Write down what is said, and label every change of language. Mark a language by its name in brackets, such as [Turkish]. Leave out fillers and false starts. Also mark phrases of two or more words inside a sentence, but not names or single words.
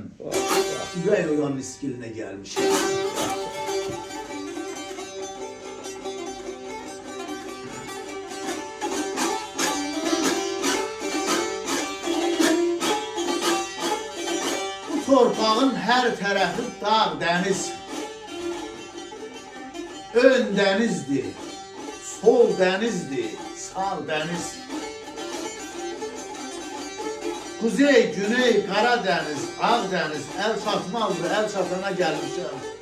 [Azerbaijani] Ürək oyan iskilinə gəlmişəm. Bu torpağın hər tərəfi dağ, dəniz. Ön dənizdir, sol dənizdir, sağ dəniz. [Turkish] Kuzey, güney, Karadeniz, Ağdeniz, el çatmazdı, el çatana gelmişim.